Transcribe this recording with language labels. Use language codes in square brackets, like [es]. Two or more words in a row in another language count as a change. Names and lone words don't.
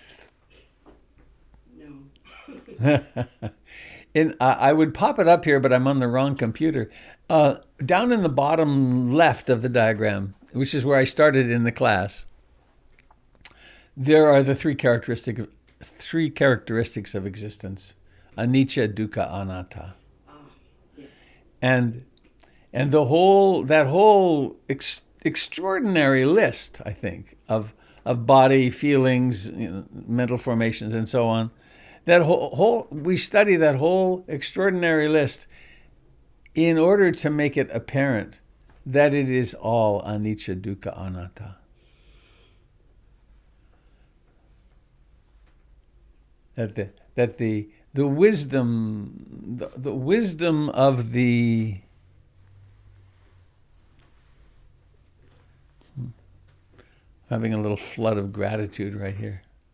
[en] No. I would pop it up here, but I'm on the wrong computer. Down in the bottom left of the diagram, which is where I started in the class, there are the three characteristics of existence: [pi] anicca, dukkha, anatta. [en] Yes. And that whole extraordinary list, I think, of body, feelings, mental formations, and so on. That we study that whole extraordinary list in order to make it apparent that it is all [pi] anicca, dukkha, anatta. [en] That the wisdom of the having a little flood of gratitude right here.